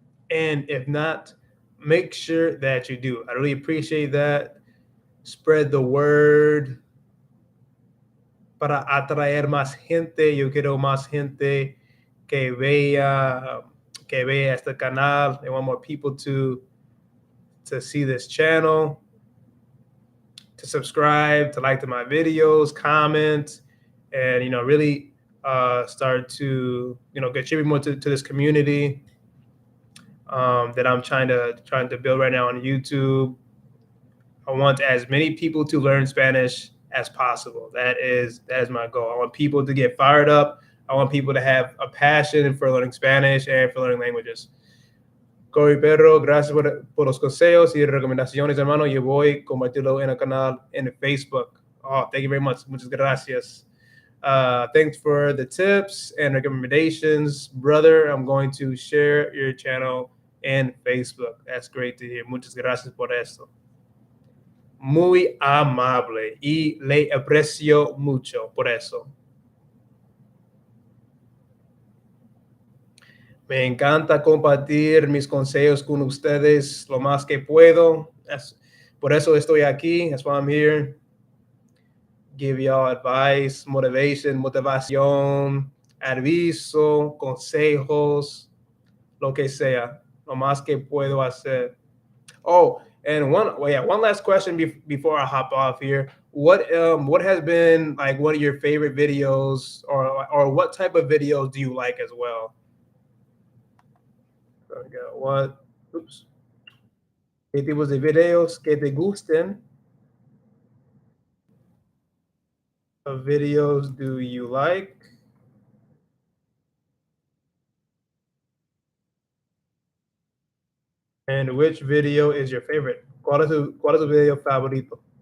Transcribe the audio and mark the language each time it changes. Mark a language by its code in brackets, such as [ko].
[en] And if not, make sure that you do. I really appreciate that. Spread the word [es] para atraer más gente. Yo quiero más gente que vea este canal. [en] I want more people to see this channel, to subscribe, to like my videos, comment, and really start to contribute more to this community that I'm trying to build right now on YouTube. I want as many people to learn Spanish as possible. That is my goal. I want people to get fired up. I want people to have a passion for learning Spanish and for learning languages. [es] Corey Perro, gracias por los consejos y recomendaciones, hermano. Yo voy a compartirlo en el canal en Facebook. [en] Oh, thank you very much. [es] Muchas gracias. [en] Thanks for the tips and recommendations, brother. I'm going to share your channel in Facebook. That's great to hear. [es] Muchas gracias por esto. Muy amable y le aprecio mucho por eso. Me encanta compartir mis consejos con ustedes lo más que puedo. Por eso estoy aquí. [en] That's why I'm here. Give y'all advice, [es] motivación, aviso, consejos, lo que sea, lo más que puedo hacer. [en] Oh, and one last question before I hop off here. What has been like one of your favorite videos, or what type of videos do you like as well? What? Oops. [es] ¿Qué tipos de videos que te gusten? [en] Of videos do you like? And which video is your favorite? [es] ¿Cuál es tu video favorito?